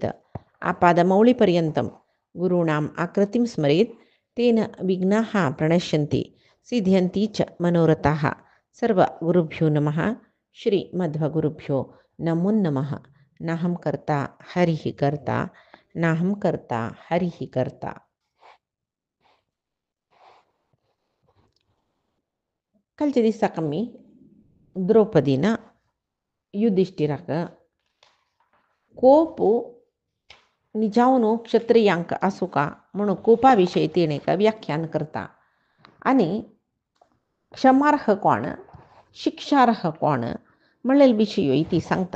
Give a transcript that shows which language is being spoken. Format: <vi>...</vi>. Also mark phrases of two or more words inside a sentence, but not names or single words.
<sa>आपादमौलिपर्यन्तं गुरूणाम् आकृतिं स्मरेत् तेन विघ्नाः प्रणश्यन्ति सिद्ध्यन्ति च मनोरथाः। सर्वगुरुभ्यो नमः। श्रीमध्वगुरुभ्यो नमो नमः। नाहं कर्ता हरिः कर्ता नाहं कर्ता हरिः कर्ता.</sa> <kok>कालच्या दिसाक आमी द्रौपदीन युधिष्ठिराक कोप निजावनो क्षत्रियांक आसूं का म्हणून कोपा विशयी तिणें एक व्याख्यान करता आनी क्षमार्ह कोण शिक्षार्ह कोण म्हणलेल्या विशयी ती सांगता.</kok>